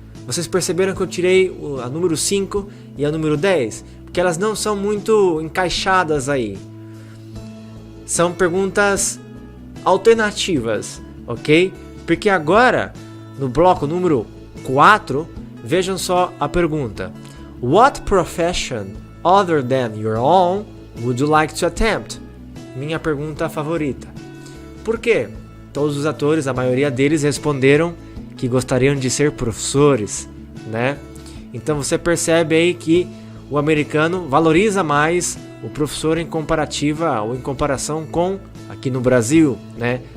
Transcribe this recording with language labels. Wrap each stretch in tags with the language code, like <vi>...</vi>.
<pt>Vocês perceberam que eu tirei a número 5 e a número 10? Porque elas não são muito encaixadas aí. São perguntas alternativas, ok? Porque agora, no bloco número 4, vejam só a pergunta.</pt> <en>What profession other than your own would you like to attempt?</en> <pt>Minha pergunta favorita. Por quê? Todos os atores, a maioria deles, responderam que gostariam de ser professores, né? Então você percebe aí que o americano valoriza mais o professor em comparativa ou em comparação com aqui no Brasil, né?</pt>